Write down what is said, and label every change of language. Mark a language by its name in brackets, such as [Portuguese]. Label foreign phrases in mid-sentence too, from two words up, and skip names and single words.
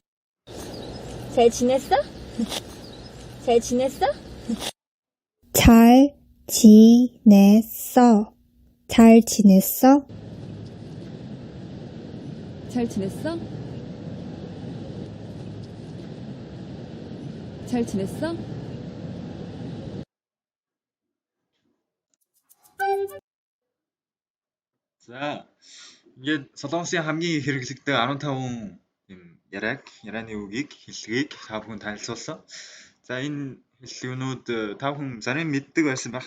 [Korean] 잘 지냈어? 잘 지냈어? 잘 지냈어. 잘 지냈어? 잘 지냈어? 잘 지냈어? [Mongolian] За ингээд солонгосын хамгийн хэрэглэгддэг 15 юм ярианы үгийг хэллэгийг та бүхэн танилцуулсан. За энэ хэллэгнүүд та бүхэн зарим мэддэг байсан байх.